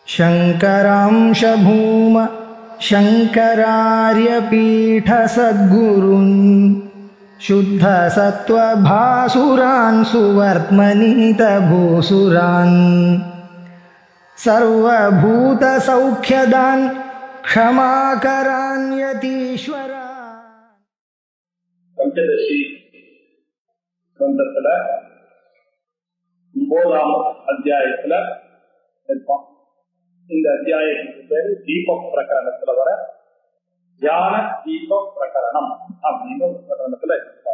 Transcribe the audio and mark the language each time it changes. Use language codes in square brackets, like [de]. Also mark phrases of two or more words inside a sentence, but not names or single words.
[sa] शङ्करांश भूम शङ्करार्यपीठसद्गुरून् शुद्धसत्त्वभासुरान् सुवर्त्मनीतभूसुरान् सर्वभूतसौख्यदान् क्षमाकरान् यतीश्वरान्. [ta] பஞ்சதசி கிரந்தத்துல 9ஆம் அத்தியாயத்துல இருப்போம். இந்த அத்தியாயத்துக்கு பேரு தீப பிரகரணத்துல வர தியான தீப பிரகரணம் அப்படின்னு ஒரு பிரகரணத்துல இருக்காரு.